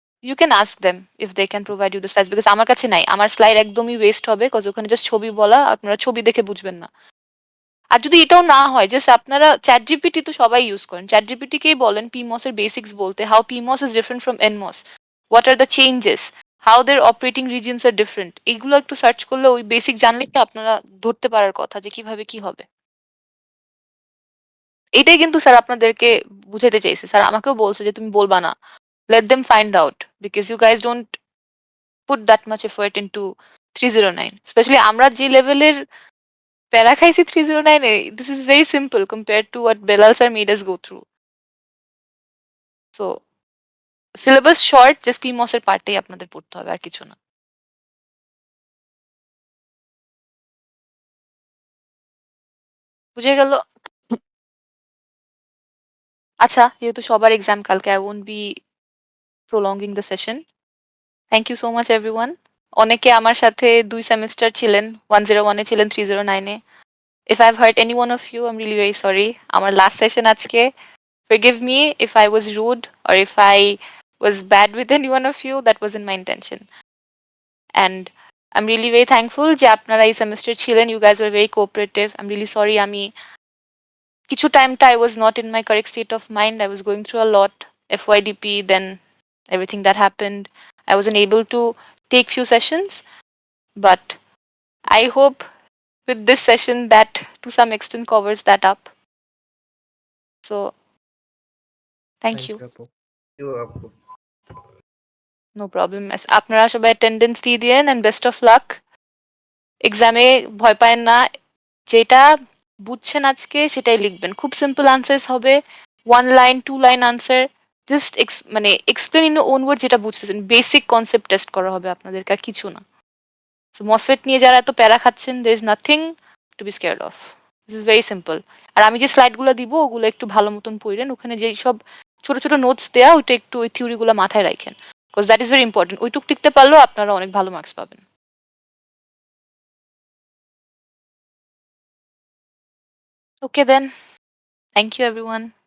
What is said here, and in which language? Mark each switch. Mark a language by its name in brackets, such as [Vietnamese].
[English] you can ask them if they can provide you the slides because [Bangla] আমার কাছে নাই। আমার স্লাইড একদমই ওয়েস্ট হবে বিকজ ওখানে জাস্ট ছবি বলা, আপনারা ছবি দেখে বুঝবেন না। আর যদি এটাও না হয়, জাস্ট আপনারা ChatGPT তো সবাই ইউজ করেন। ChatGPT কেই বলেন PMOS এর বেসিক্স বলতে, [English] how PMOS is different from NMOS, what are the changes, how their operating regions are different। [Bangla] এগুলো একটু সার্চ করলে ওই বেসিক জানলেই তো আপনারা ধরতে পারার কথা যে কিভাবে কি হবে। এটাই কিন্তু স্যার আপনাদেরকে বুঝাইতে চাইছে। স্যার আমাকেও বলছে যে তুমি বলবা না। [English] Let them find out because you guys don't put that much effort into 309, especially [Bangla] আমরা যে লেভেলের প্যারা খাইছি 309 এ, [English] this is very simple compared to what Belal sir made us go through. So syllabus short, just [Bangla] PMOS এর পার্টেই আপনাদের পড়তে হবে, আর কিছু না। বুঝে গেল? আচ্ছা, যেহেতু সবার এক্সাম কালকে, [English] I won't be prolonging the session. Thank you so much everyone. [Bangla] অনেকে আমার সাথে 2 সেমেস্টার ছিলেন, 101 এ ছিলেন, 309 এ। [English] If I've hurt any one of you, I'm really very sorry. [Bangla] আমার লাস্ট সেশন আজকে। [English] Forgive me if I was rude or if I was bad with any one of you. That wasn't my intention. And I'm really very thankful [Bangla] যে আপনারা এই semester ছিলেন। [English] You guys were very cooperative. I'm really sorry [Bangla] আমি কিছু টাইমটা [English] I was not in my correct state of mind. I was going through a lot. FYDP, then everything that happened. I wasn't able to take few sessions. But I hope with this session that to some extent covers that up. So thank you. [Bangla] আপু। আপু। [English] No problem. [Bangla] আপনারা সবাই attendance দিয়ে দিয়েন [English] and best of luck. [Bangla] এক্সামে ভয় পায়েন না। যেটা বুঝছেন আজকে সেটাই লিখবেন। খুব সিম্পল আনসার্স হবে। 1 লাইন 2 লাইন আনসার। জাস্ট মানে [English] explain in your own word [Bangla] যেটা বুঝতেছেন। বেসিক কনসেপ্ট টেস্ট করা হবে আপনাদেরকে, আর কিছু না। সো মসফেট নিয়ে যারা এত প্যারা খাচ্ছেন, [English] there is nothing to be scared of. This is very simple. [Bangla] আর আমি যে স্লাইডগুলো দিব ওগুলো একটু ভালো মতন পড়েন। ওখানে যেই সব ছোট ছোট নোটস দেয়া, ওইটা একটু ওই থিওরিগুলো মাথায় রাখেন। [English] Because that is very important. [Bangla] ওইটুক টিকতে পারলেও আপনারা অনেক ভালো মার্কস পাবেন। [English] Okay then. Thank you everyone.